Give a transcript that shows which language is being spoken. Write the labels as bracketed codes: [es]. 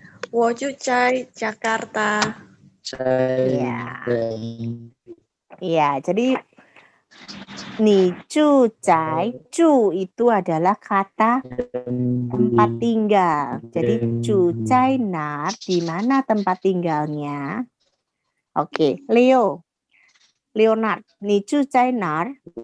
[zh] 我住在Jakarta. [id] Iya. Iya, jadi [zh] 你住在 [id] 住 itu adalah kata tempat tinggal. Jadi [zh] 住在哪儿 [id] di mana tempat tinggalnya? [zh] Oke, Leonard, 你住在哪儿？